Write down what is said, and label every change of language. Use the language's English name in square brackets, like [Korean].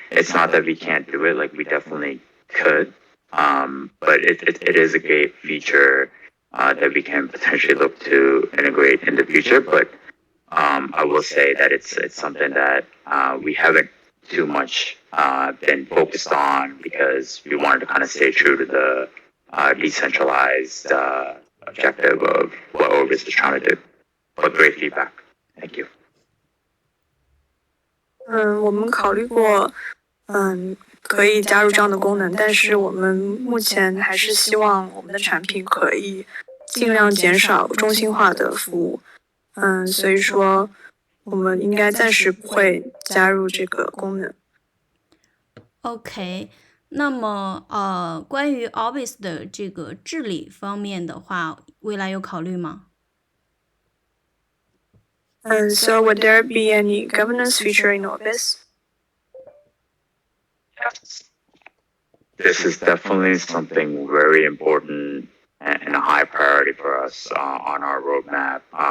[English] It's not that we can't do it; like we definitely could. But it is a great feature that we can potentially look to integrate in the future. But I will say that it's something that we haven't too much been focused on because we wanted to kind of stay true to the decentralized objective of what Orbis is trying to do. But great feedback. Thank you. [Chinese] 我们考虑过，可以加入这样的功能，但是我们目前还是希望我们的产品可以尽量减少中心化的服务。所以说我们应该暂时不会加入这个功能。 OK， 那么关于 Orbis 的这个治理方面的话，未来有考虑吗 [English] ？So would there be any governance feature in Orbis? Yes. This is definitely something very important and a high priority for us on our roadmap.